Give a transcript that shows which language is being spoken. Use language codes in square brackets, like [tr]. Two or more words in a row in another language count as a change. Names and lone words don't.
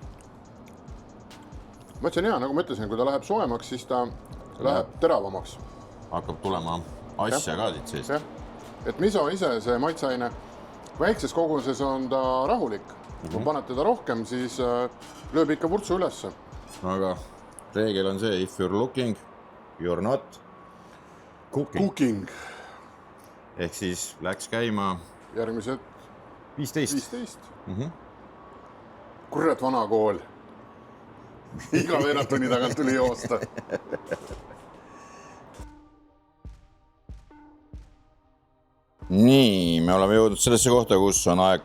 [et] Maitse on hea, nagu ma ütlesin, kui ta läheb soemaks, siis ta läheb teravamaks. Hakkab tulema asja ka siit seest. Et miso ise, see maitseaine, väikses koguses on ta rahulik. Kui paned teda rohkem, siis lööb ikka vurtsu ülesse. Aga reegel on see, [en] if you're looking, you're not cooking. [et] Ehk siis läks käima järgmised 15. Kurat vana kool. Iga veerandtunni tagant tuli joosta. Nii, me oleme jõudnud sellesse kohta, kus on aeg